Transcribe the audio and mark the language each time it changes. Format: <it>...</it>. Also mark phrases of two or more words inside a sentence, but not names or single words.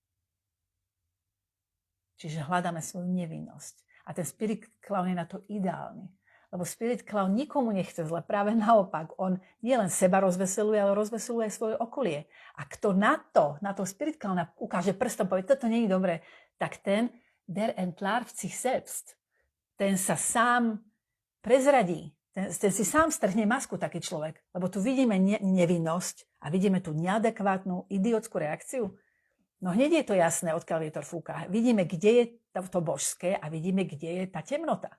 <sk>Čiže hľadáme svoju nevinnosť. A ten</sk> <en>spirit clown</en> <sk>je na to ideálny. Lebo</sk> <en>spirit clown</en> <sk>nikomu nechce zle, práve naopak. On nie len seba rozveseluje, ale rozveseluje aj svoje okolie. A kto na to</sk> <en>spirit clowna</en> <sk>ukáže prstom, povie, toto nie je dobré, tak ten</sk> <de>der entlarvt sich selbst.</de> <sk>Ten sa sám prezradí. Ten si sám strhne masku, taký človek. Lebo tu vidíme nevinnosť a vidíme tu neadekvátnu, idiotskú reakciu. No hneď je to jasné, odkiaľ vietor fúka. Vidíme, kde je to božské a vidíme, kde je tá temnota.</sk>